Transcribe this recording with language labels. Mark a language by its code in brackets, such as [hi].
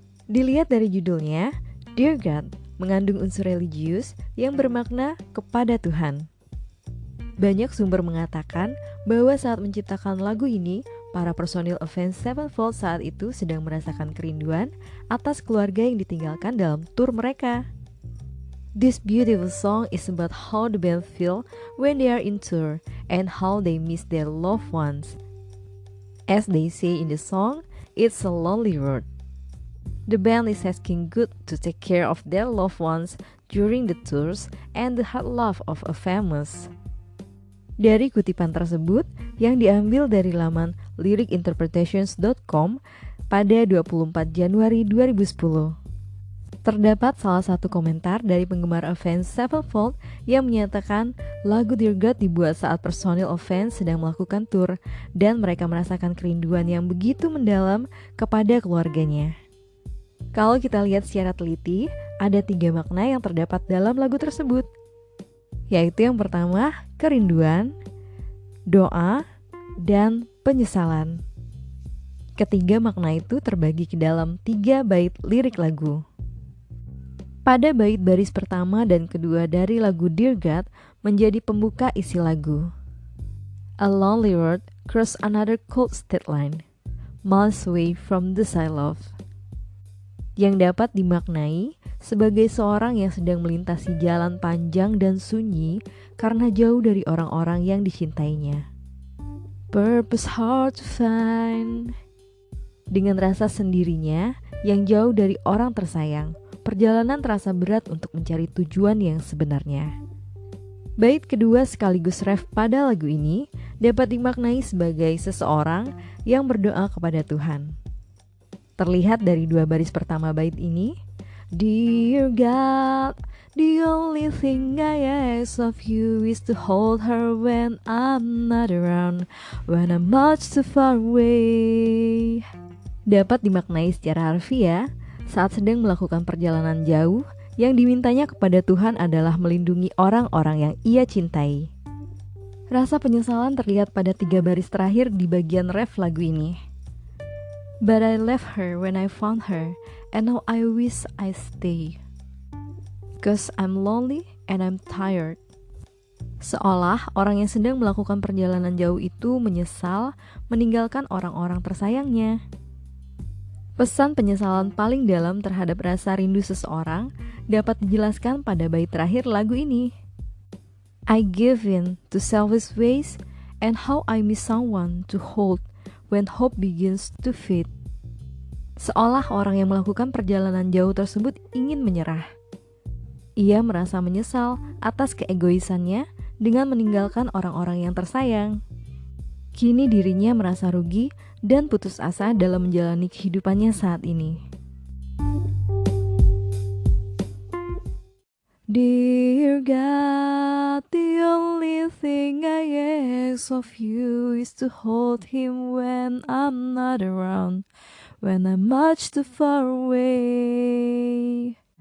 [id] Dilihat dari judulnya, Dear God mengandung unsur religius yang bermakna kepada Tuhan. Banyak sumber mengatakan bahwa saat menciptakan lagu ini, para personil Avenged Sevenfold saat itu sedang merasakan kerinduan atas keluarga yang ditinggalkan dalam tur mereka. [en] This beautiful song is about how the band feel when they are in tour and how they miss their loved ones. As they say in the song, it's a lonely road. The band is asking God to take care of their loved ones during the tours and the hard love of a famous. [id] Dari kutipan tersebut yang diambil dari laman lyricinterpretations.com pada 24 Januari 2010. Terdapat salah satu komentar dari penggemar Avenged Sevenfold yang menyatakan lagu Dear God dibuat saat personil Avenged sedang melakukan tour dan mereka merasakan kerinduan yang begitu mendalam kepada keluarganya. Kalau kita lihat secara teliti, ada 3 makna yang terdapat dalam lagu tersebut, yaitu yang pertama, kerinduan, doa, dan penyesalan. Ketiga makna itu terbagi ke dalam 3 bait lirik lagu. Pada bait baris pertama dan kedua dari lagu Dear God menjadi pembuka isi lagu. [en] A lonely road cross another cold state line, miles away from the I love. [id] Yang dapat dimaknai sebagai seorang yang sedang melintasi jalan panjang dan sunyi karena jauh dari orang-orang yang dicintainya. [en] Purpose hard to find. [id] Dengan rasa sendirinya yang jauh dari orang tersayang, perjalanan terasa berat untuk mencari tujuan yang sebenarnya. Bait kedua sekaligus ref pada lagu ini dapat dimaknai sebagai seseorang yang berdoa kepada Tuhan. Terlihat dari 2 baris pertama bait ini, [en] Dear God, the only thing I ask of you is to hold her when I'm not around, when I'm much too far away. [id] Dapat dimaknai secara harfiah saat sedang melakukan perjalanan jauh, yang dimintanya kepada Tuhan adalah melindungi orang-orang yang ia cintai. Rasa penyesalan terlihat pada 3 baris terakhir di bagian ref lagu ini. [en] But I left her when I found her, and now I wish I stay. 'Cause I'm lonely and I'm tired. [id] Seolah orang yang sedang melakukan perjalanan jauh itu menyesal meninggalkan orang-orang tersayangnya. Pesan penyesalan paling dalam terhadap rasa rindu seseorang dapat dijelaskan pada bait terakhir lagu ini. [en] I give in to selfish ways and how I miss someone to hold when hope begins to fade. [id] Seolah orang yang melakukan perjalanan jauh tersebut ingin menyerah. Ia merasa menyesal atas keegoisannya dengan meninggalkan orang-orang yang tersayang. Kini dirinya merasa rugi dan putus asa dalam menjalani kehidupannya saat ini. [en] Dear God, the only thing I ask of you is to hold him when I'm not around, when I'm much too far away.